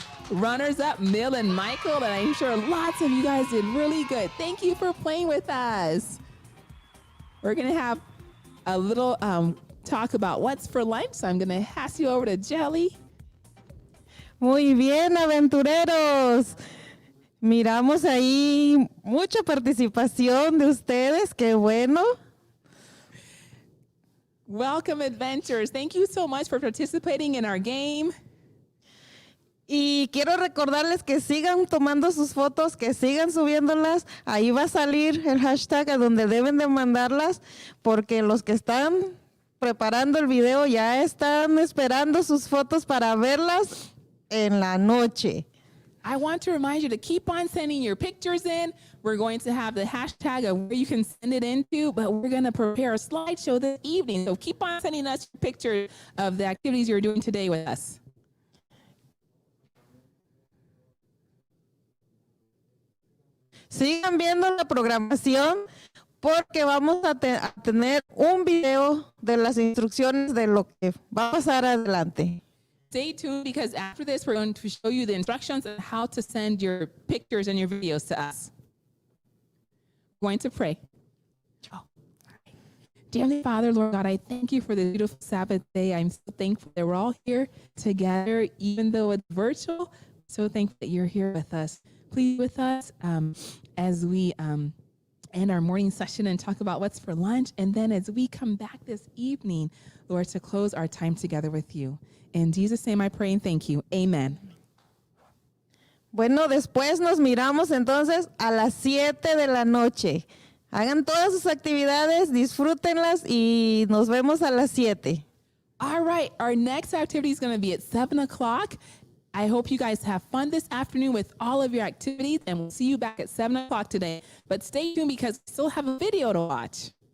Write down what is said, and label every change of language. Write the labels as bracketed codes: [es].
[en] Runners up, Mill and Michael, and I'm sure lots of you guys did really good. Thank you for playing with us. We're gonna have a little talk about what's for lunch, so I'm gonna pass you over to Jelly. [es] Muy bien, aventureros. Miramos ahí mucha participación de ustedes, qué bueno. [en] Welcome, adventurers. Thank you so much for participating in our game. [es] Y quiero recordarles que sigan tomando sus fotos, que sigan subiéndolas. Ahí va a salir el hashtag a donde deben de mandarlas, porque los que están preparando el video ya están esperando sus fotos para verlas en la noche. [en] I want to remind you to keep on sending your pictures in. We're going to have the hashtag of where you can send it into, but we're going to prepare a slideshow this evening. So keep on sending us pictures of the activities you're doing today with us. [es] Sigan viendo la programación porque vamos a tener un video de las instrucciones de lo que va a pasar adelante. [en] Stay tuned because after this, we're going to show you the instructions on how to send your pictures and your videos to us. We're going to pray. Oh, Dear Heavenly Father, Lord God, I thank you for this beautiful Sabbath day. I'm so thankful that we're all here together, even though it's virtual. So thankful that you're here with us. Please with us as we end our morning session and talk about what's for lunch. And then as we come back this evening, Lord, to close our time together with you. In Jesus' name I pray and thank you. Amen. [es] Bueno, después nos miramos entonces a las 7 de la noche. Hagan todas sus actividades, disfrútenlas y nos vemos a las 7. [en] All right. Our next activity is going to be at 7 o'clock. I hope you guys have fun this afternoon with all of your activities, and we'll see you back at 7 o'clock today. But stay tuned because we still have a video to watch.